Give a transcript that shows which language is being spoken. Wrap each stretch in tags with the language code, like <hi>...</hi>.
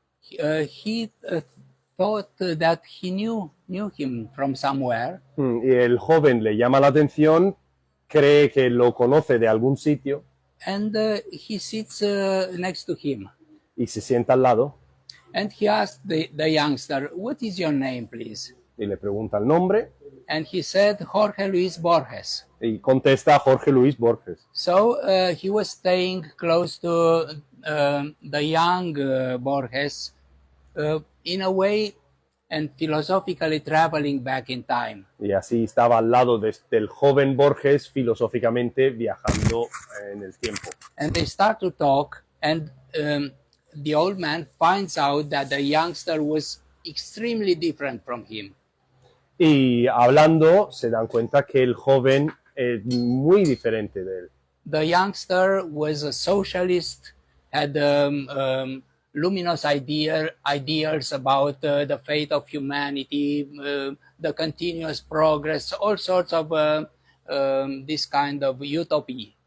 <en>He thought that he knew him from somewhere,</en> <es>Y el joven le llama la atención, cree que lo conoce de algún sitio</es> <en>and he sits next to him.</en> <es>y se sienta al lado</es> <en>And he asked the youngster, "What is your name, please?"</en> <es>y le pregunta el nombre</es> <en>And he said, "Jorge Luis Borges."</en> <es>y contesta Jorge Luis Borges.</es> <en>So he was staying close to the young Borges, in a way, and philosophically traveling back in time.</en> <es>Y así estaba al lado del joven Borges, filosóficamente viajando en el tiempo.</es> <en>And they start to talk, and the old man finds out that the youngster was extremely different from him.</en> <es>Y hablando, se dan cuenta que el joven es muy diferente de él.</es> <en>The youngster was a socialist, had luminous ideas about the fate of humanity, the continuous progress, all sorts of this kind of utopias.</en>